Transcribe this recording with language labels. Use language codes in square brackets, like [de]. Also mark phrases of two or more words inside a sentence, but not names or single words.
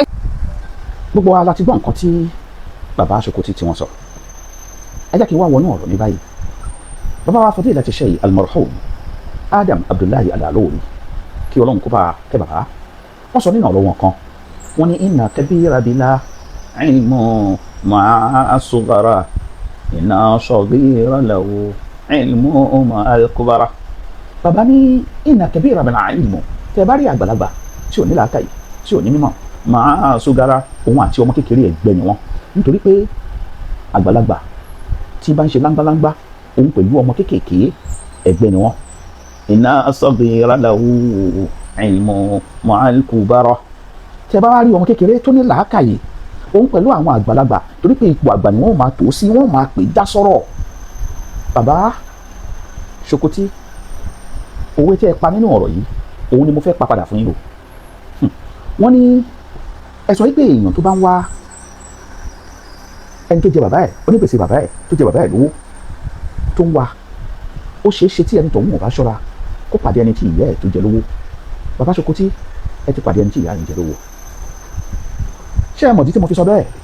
[yo] gbogbo wa la ti gbọ́ nǹkan tí bàbá Sokoti tí wọ́n sọ ẹ jẹ́ kí n wá wọnú ọ̀rọ̀ ní báyìí bàbá wa Fadilati Sheikh al-Marhum Adam Abdullahi Al-Alori kí Ọlọ́run kó bá kẹ́ bàbá wọ́n sọ nínú ọ̀rọ̀ wọn kan wọ́n ní [ar] إن كبيرا بلا علم مع صغارا إن صغيرا له علم مع الكبار [yo] bàbá ní [ar] إن كبيرا بلا علم [yo] tẹ́ bá rí àgbàlagbà tí ò ní làákàyè tí ò ní mímọ̀ [ar] مع صغارا [yo] òun àti ọmọ kékeré ẹgbẹ́ ni wọn nítorí pé àgbàlagbà tí bá ń ṣe láńgbáláńgbá òun pẹ̀lú ọmọ kékèké ẹgbẹ́ ni wọn. [ar] إن صغيرا له علم مع الكبار [yo] tẹ́ bá wá rí ọmọ kékeré tó ní làákàyè òun pẹ̀lú àwọn àgbàlagbà torí pé ipò àgbà ni wọ́n máa tò sí wọ́n máa pè dá sọ́rọ̀. bàbá Sokoti òwe tẹ́ ẹ pa nínú ọ̀rọ̀ yìí òun ni mo fẹ́ pa padà fún yín o wọ́n ní ẹ sọ wípé èèyàn tó bá ń wá ẹni tó jẹ bàbá ẹ̀ onígbèsè bàbá ẹ̀ tó jẹ bàbá ẹ̀ lówó tó ń wá ó ṣeé ṣe tí ẹni tó ń wọ̀ bá ṣọ́ra kó pàdé ẹni tí ìyá ẹ̀ tó jẹ lówó bàbá Sokoti ẹ ti pàdé ẹni tí ìyá ẹ̀ ń jẹ lówó ṣé ẹ mọ̀ dí tí mo fi sọ bẹ́ẹ̀